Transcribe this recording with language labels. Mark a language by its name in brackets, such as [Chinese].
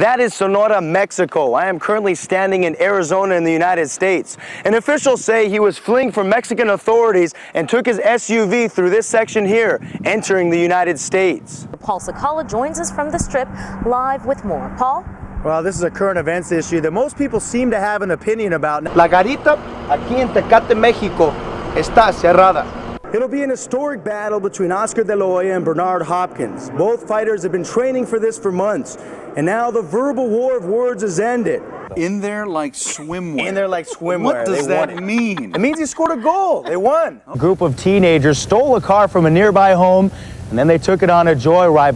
[English] That is Sonora, Mexico. I am currently standing in Arizona in the United States. And officials say he was fleeing from Mexican authorities and took his SUV through this section here, entering the United States. Paul Cicala joins us from the Strip, live with more. Paul? Well, this is a current events issue that most people seem to have an opinion about. [Spanish] La garita aquí en Tecate, Mexico, está cerrada. [English] It'll be an historic battle between Oscar De La Hoya and Bernard Hopkins. Both fighters have been training for this for months, and now the verbal war of words is ended. In there like swimwear. In there like swimwear. What does that mean? It means he scored a goal. They won. A group of teenagers stole a car from a nearby home, and then they took it on a joyride.